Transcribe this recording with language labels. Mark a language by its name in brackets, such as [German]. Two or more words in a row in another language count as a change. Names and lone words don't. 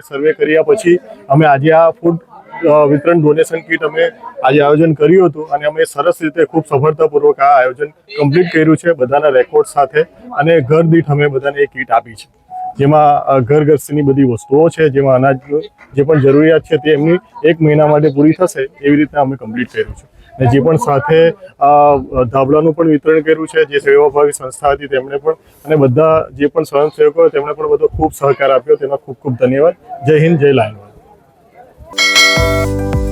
[Gujarati] સર્વે કર્યા પછી અમે આજે આ ફૂડ વિતરણ [English] donation kit [Gujarati] અમે આજ આયોજન કર્યું હતું અને અમે સરસ રીતે ખૂબ સફળતાપૂર્વક આ આયોજન કમ્પ્લીટ કર્યું છે બધાના રેકોર્ડ સાથે અને ઘર દીઠ અમે બધાને એક કિટ આપી છે જેમાં ઘર ગૃહસ્થીની બધી વસ્તુઓ છે જેમાં અનાજ જે પણ જરૂરિયાત છે તે એમની 1 મહિના માટે પૂરી થશે એવી રીતે અમે કમ્પ્લીટ કર્યું છે ને જે પણ સાથે ધાબળાનું પણ વિતરણ કર્યું છે જે સેવાભાવી સંસ્થા હતી તેમણે પણ અને બધા જે પણ સ્વયંસેવકો તેમણે પણ બધો ખૂબ સહકાર આપ્યો તેનો ખૂબ ખૂબ ધન્યવાદ। જય હિંદ, જય લાયન।